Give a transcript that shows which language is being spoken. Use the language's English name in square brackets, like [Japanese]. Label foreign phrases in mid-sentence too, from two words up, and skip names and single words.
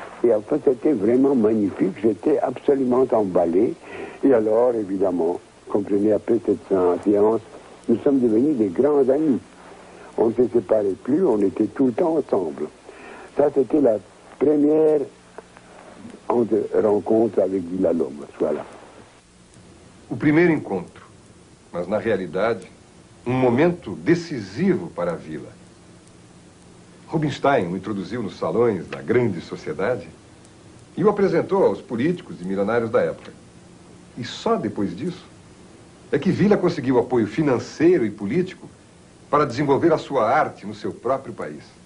[French] Et enfin, c'était vraiment magnifique, j'étais absolument emballé. Et alors, évidemment, comprenez, après cette séance, nous sommes devenus des grands amis. On ne se séparait plus, on était tout le temps ensemble. Ça, c'était la première rencontre avec Villa-Lobos, voilà. [Portuguese] O primeiro encontro, mas na realidade, momento decisivo para a Vila. Rubinstein o introduziu nos salões da grande sociedade e o apresentou aos políticos e milionários da época. E só depois disso é que Vila conseguiu apoio financeiro e político para desenvolver a sua arte no seu próprio país.